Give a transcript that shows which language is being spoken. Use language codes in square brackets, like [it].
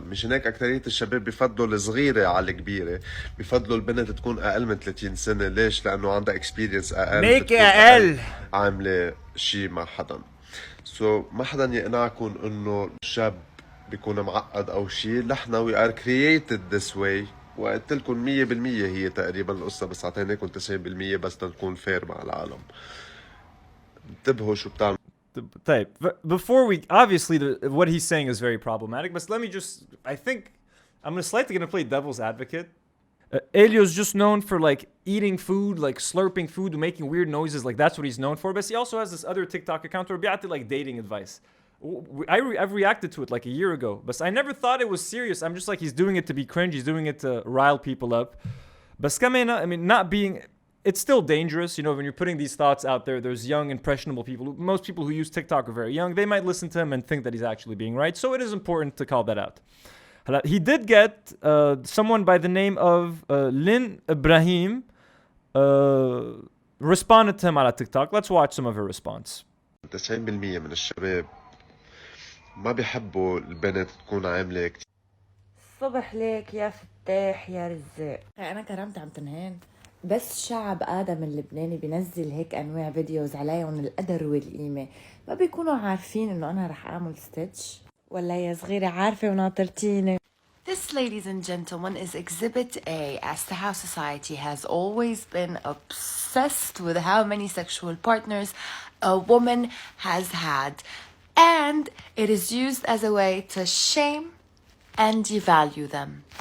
[ar] مش هيك اكترية الشباب بيفضلوا الصغيره على الكبيره. بيفضلوا البنت تكون اقل من 30 سنه. ليش؟ لانه عندها experience اقل. ميك اقل عامله شيء مع حدا. ما حدا يقنعكم انه الشاب بيكون معقد او شيء. [en] نحن we are created this way. [ar] وقلت لكم 100% هي تقريبا القصة، بس اعطيناكم 90% بس تنكون فير مع العالم. انتبهوا شو بتعمل. [en] طيب, before we, obviously what he's saying is very problematic, but let me just, I think I'm slightly going to play devil's advocate. Elio's just known for like eating food, like slurping food, making weird noises, like that's what he's known for. But he also has this other TikTok account where he like dating advice. I've reacted to it like a year ago, but I never thought it was serious. I'm just like, he's doing it to be cringe, he's doing it to rile people up. But I mean, not being, it's still dangerous, you know, when you're putting these thoughts out there. There's young, impressionable people. Most people who use TikTok are very young. They might listen to him and think that he's actually being right. So it is important to call that out. He did get someone by the name of Lynn Ibrahim responded to him on TikTok. Let's watch some of her response. [ar] 90% من الشباب ما بيحبوا البنت تكون عاملة كتير. صبح ليك يا فتاح يا رزاق. أنا كرمت عم تنهين. بس شعب آدم اللبناني بينزل هيك أنواع فيديوز عليهم القدر والقيمة، ما بيكونوا عارفين إنه أنا رح أعمل ستيتش ولا يا صغيرة عارفة وناطرتيني. [en] This, ladies and gentlemen, is Exhibit A as to how society has always been obsessed with how many sexual partners a woman has had. And it is used as a way to shame and devalue them.